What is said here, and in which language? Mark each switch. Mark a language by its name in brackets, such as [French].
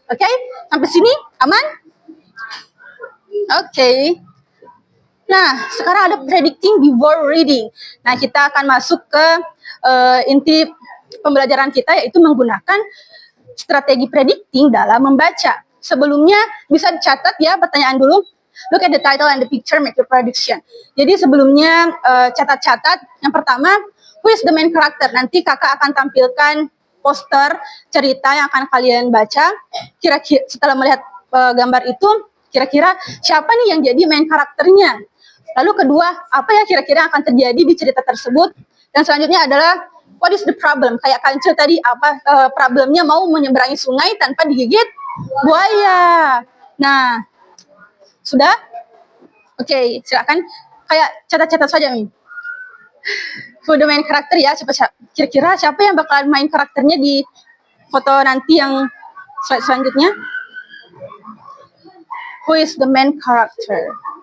[Indonesian] Oke, sampai sini aman? Oke. Nah, sekarang ada predicting before reading. Nah, kita akan masuk ke inti pembelajaran kita, yaitu menggunakan strategi predicting dalam membaca. Sebelumnya bisa dicatat ya pertanyaan dulu. [English] Look at the title and the picture, make your prediction. [Indonesian] Jadi sebelumnya catat-catat. Yang pertama, [English] who is the main character? [Indonesian] Nanti kakak akan tampilkan poster cerita yang akan kalian baca. Kira-kira setelah melihat gambar itu, kira-kira siapa nih yang jadi main karakternya? Lalu kedua, apa ya kira-kira akan terjadi di cerita tersebut? Dan selanjutnya adalah [English] what is the problem? [Indonesian] Kayak Kancil tadi, apa problemnya mau menyeberangi sungai tanpa digigit buaya. Nah, sudah? Oke, silakan. Kayak catat-catat saja nih. [English] Who the main [Indonesian] karakter ya? Kira-kira siapa yang bakalan main karakternya di foto nanti yang slide selanjutnya? [English] Who is the main character?